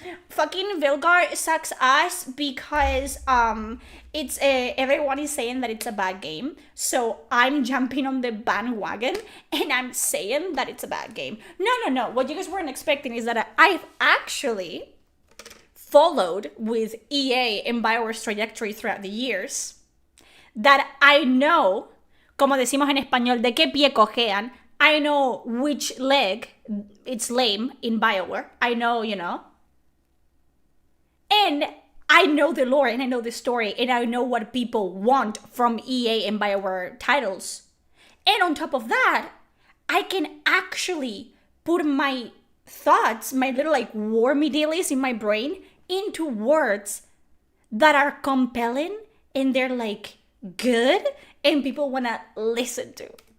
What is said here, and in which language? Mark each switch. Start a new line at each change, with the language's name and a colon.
English: Fucking Veilguard sucks ass because it's everyone is saying that it's a bad game. So I'm jumping on the bandwagon and I'm saying that it's a bad game. No. What you guys weren't expecting is that I've actually followed with EA and BioWare's trajectory throughout the years. That I know,
Spanish: como decimos en español, de qué pie cojean.
English: I know which leg it's lame in BioWare. I know, And I know the lore and I know the story and I know what people want from EA and BioWare titles. And on top of that, I can actually put my thoughts, my little like wormy dailies in my brain into words that are compelling and they're like good and people want to listen to.